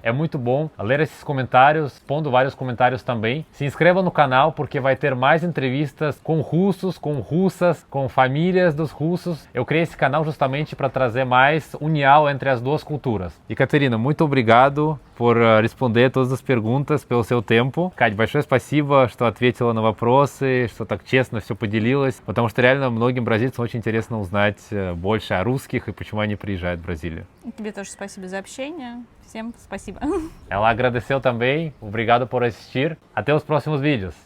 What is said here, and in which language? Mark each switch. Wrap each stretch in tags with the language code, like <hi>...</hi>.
<pt>É muito bom ler esses comentários, pondo vários comentários também. Se inscreva no canal, porque vai ter mais entrevistas com russos, com russas, com famílias dos russos. Eu criei esse canal justamente para trazer mais união entre as duas culturas. E Катерина, muito obrigado por responder todas as perguntas, pelo seu tempo.</pt> <ru>Кать, большое спасибо, что ответила на вопросы, что так честно все поделилась, потому что реально многим бразильцам очень интересно узнать больше о русских и почему они приезжают в Бразилию. Тебе тоже спасибо за общение. Всем спасибо.</ru> <pt>Ela agradeceu também. Obrigado por assistir. Até os próximos vídeos.</pt>